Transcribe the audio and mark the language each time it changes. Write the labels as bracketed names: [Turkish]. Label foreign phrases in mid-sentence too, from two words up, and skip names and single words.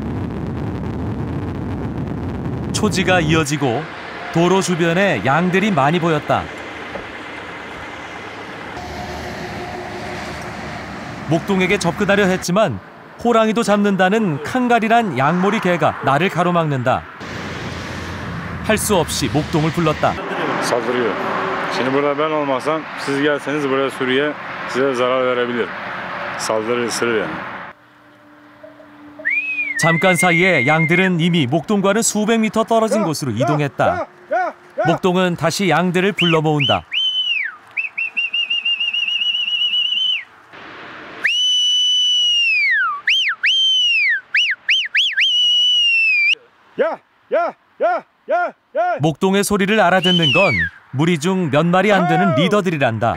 [Korean] 초지가 이어지고 도로 주변에 양들이 많이 보였다. 목동에게 접근하려 했지만 호랑이도 잡는다는 칸갈이란 양머리 개가 나를 가로막는다. 할 수 없이 목동을 불렀다. [Turkish] Saldırıyor. Şimdi burada ben olmasam siz gelseniz buraya sürüye size zarar verebilir. Saldırı ısırır yani. [Korean] 잠깐 사이에 양들은 이미 목동과는 수백 미터 떨어진 곳으로 이동했다. 목동은 다시 양들을 불러 모은다. 목동의 소리를 알아듣는 건 무리 중 몇 마리 안 되는 리더들이란다.